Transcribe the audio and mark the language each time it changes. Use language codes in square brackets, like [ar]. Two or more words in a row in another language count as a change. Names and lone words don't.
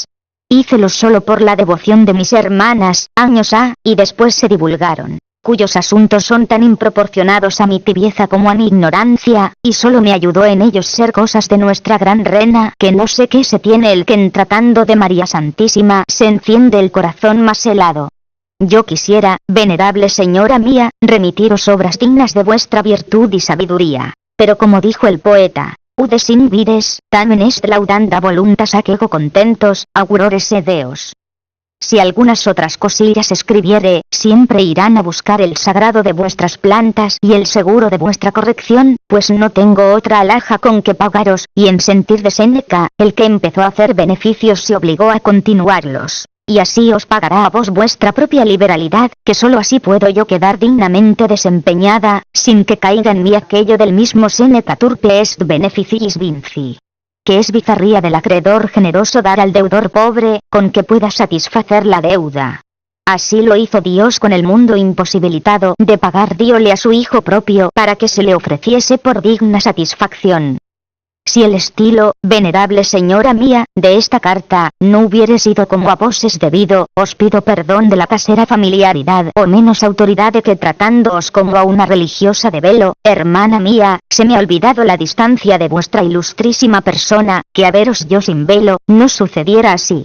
[es] Hícelos solo por la devoción de mis hermanas, años ha, y después se divulgaron, cuyos asuntos son tan improporcionados a mi tibieza como a mi ignorancia, y solo me ayudó en ellos ser cosas de nuestra gran reina, que no sé qué se tiene el que en tratando de María Santísima se enciende el corazón más helado. Yo quisiera, venerable señora mía, remitiros obras dignas de vuestra virtud y sabiduría, pero como dijo el poeta, [la] ude sin vires, tamen est laudanda voluntas aquego contentos, augurores Deos. [es] Si algunas otras cosillas escribiere, siempre irán a buscar el sagrado de vuestras plantas y el seguro de vuestra corrección, pues no tengo otra alhaja con que pagaros, y en sentir de Séneca, el que empezó a hacer beneficios se obligó a continuarlos. Y así os pagará a vos vuestra propia liberalidad, que sólo así puedo yo quedar dignamente desempeñada, sin que caiga en mí aquello del mismo Séneca [la] turpe est beneficiis vinci, [es] que es bizarría del acreedor generoso dar al deudor pobre, con que pueda satisfacer la deuda. Así lo hizo Dios con el mundo imposibilitado de pagar, diole a su Hijo propio para que se le ofreciese por digna satisfacción. Si el estilo, venerable señora mía, de esta carta, no hubiere sido como a vos es debido, os pido perdón de la casera familiaridad o menos autoridad de que tratándoos como a una religiosa de velo, hermana mía, se me ha olvidado la distancia de vuestra ilustrísima persona, que a veros yo sin velo, no sucediera así.